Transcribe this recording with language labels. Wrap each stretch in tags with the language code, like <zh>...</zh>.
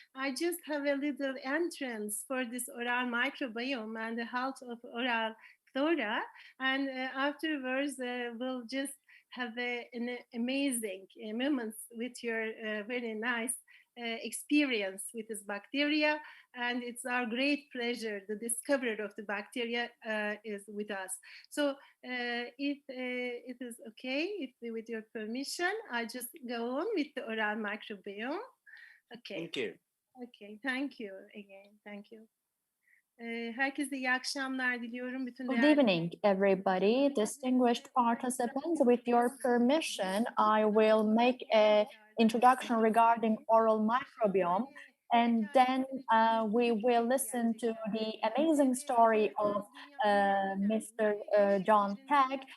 <en>I just have a little entrance for this oral microbiome and the health of oral flora, and afterwards we'll just have an amazing moments with your very nice experience with this bacteria, and it's our great pleasure. The discoverer of the bacteria is with us. So if it is okay, if with your permission, I just go on with the oral microbiome. Okay. Thank you. Okay, thank you again. Thank you.</en> <tr>Herkese iyi akşamlar diliyorum.</tr> <en>Good evening, everybody. Distinguished participants, with your permission, I will make an introduction regarding oral microbiome, and then we will listen to the amazing story of Mr. John Tag.</en>